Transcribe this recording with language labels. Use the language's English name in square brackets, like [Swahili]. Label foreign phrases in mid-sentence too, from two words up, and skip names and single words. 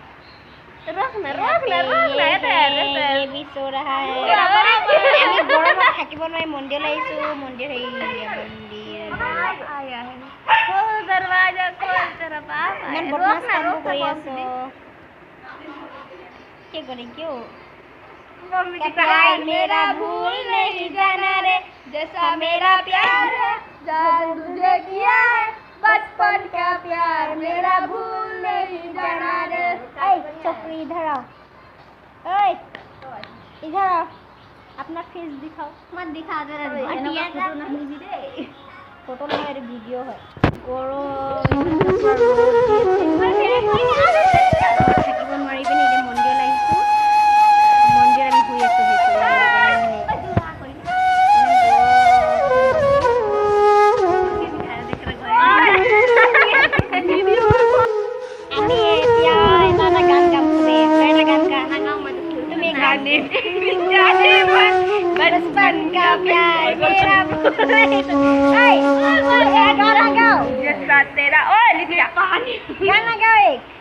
[Assamese] গৰমত থাকিব নোৱাৰি মন্দিৰলৈ আহিছো। মন্দিৰ ইমান বদমাছ কামবোৰ কৰি আছো। কি কৰি কিয় [Hindi] मेरा भूल नहीं जाना रे जैसा मेरा प्यार है जान तुझे किया है बचपन का प्यार मेरा भूल नहीं जाना रे। छोकरी इधर आओ, इधर आओ, अपना फेस दिखाओ। मत दिखा दे फोटो नहीं है, वीडियो है। [Assamese] থাকিব নোৱাৰি পিনে এতিয়া মন্দিৰলৈ আহিছোঁ। মন্দিৰ আমি শুই আছোঁ। আমি এতিয়া এটা গান গাম, চবে এটা গান গা। তুমি গান [Hindi] बचपन का प्यार मेरा गाना गाओ जैसा तेरा गाना गाओ एक